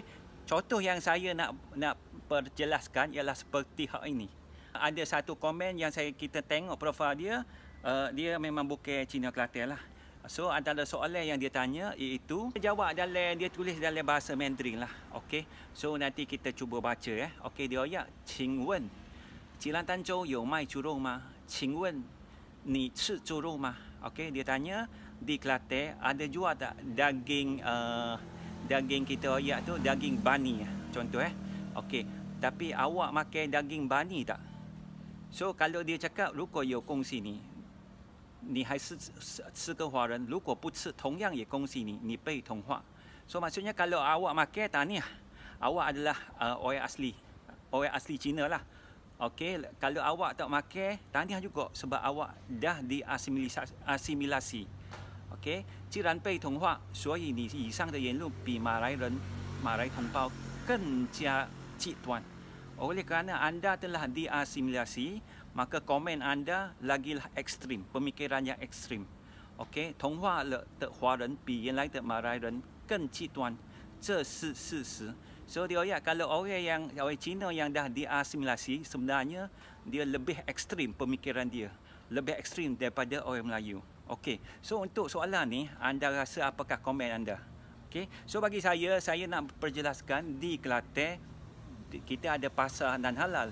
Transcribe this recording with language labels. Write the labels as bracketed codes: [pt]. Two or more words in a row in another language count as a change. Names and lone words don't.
[ms] Contoh yang saya nak perjelaskan ialah seperti hal ini. Ada satu komen yang kita tengok profil dia, dia memang bukan Cino Kelantan lah. So antara soalan yang dia tanya iaitu jawab dia tulis dalam bahasa Mandarin lah. Okey. So nanti kita cuba baca Okey, dia ayat, [zh] 请问吉兰丹州有卖猪肉吗？请问你吃猪肉吗？ [ms] Okey, dia tanya di Kelantan ada jual tak daging daging kita ayat tu daging bani contoh Okey, tapi awak makan daging bani tak? So kalau dia cakap [zh] 如果有恭喜你 你还是个华人，如果不吃，同样也恭喜你，你被同化。 [ms] So maksudnya kalau awak makan tahniah, awak adalah orang asli Cina lah. Okey, kalau awak tak makan tahniah juga sebab awak dah diasimilasi. Okey, [zh] 既然被同化，所以你以上的言论比马来同胞更加极端。 [ms] Oleh kerana anda telah diasimilasi, maka komen anda lagilah ekstrim, pemikiran yang ekstrim. Okey, [zh] 同化了的华人比原来的马来人更极端，这是事实。 [ms] So dia ayat kalau orang Cina yang dah diasimilasi sebenarnya dia lebih ekstrim pemikiran dia, lebih ekstrim daripada orang Melayu. Okey, so untuk soalan ni anda rasa apakah komen anda? Okey, so bagi saya nak perjelaskan di Kelantan kita ada pasar non halal.